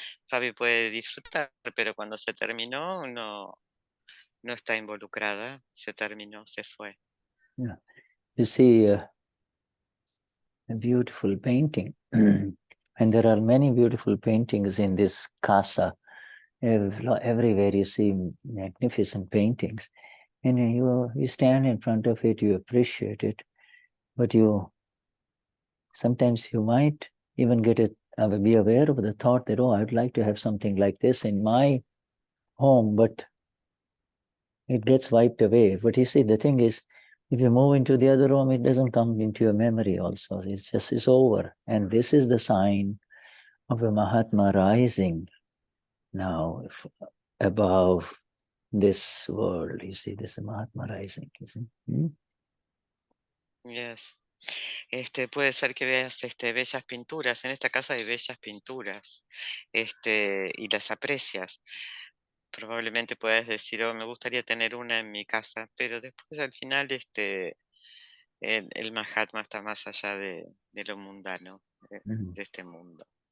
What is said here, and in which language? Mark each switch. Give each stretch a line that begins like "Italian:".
Spanish: Fabi puede disfrutar, pero cuando se terminó, no está involucrada, se terminó, se fue.
English: Yeah. You see a beautiful painting, and there are many beautiful paintings in this casa. Everywhere you see magnificent paintings, and you stand in front of it, you appreciate it, but sometimes you might even be aware of the thought that, oh, I'd like to have something like this in my home, but it gets wiped away. But you see, the thing is, if you move into the other room, it doesn't come into your memory also. It's over. And this is the sign of a Mahatma rising now above this world. You see, this is Mahatma rising. You see? Yes.
Spanish: Puede ser que veas bellas pinturas. En esta casa hay bellas pinturas y las aprecias. Probablemente puedas decir, oh, me gustaría tener una en mi casa, pero después al final el Mahatma está más allá de lo mundano, de este mundo.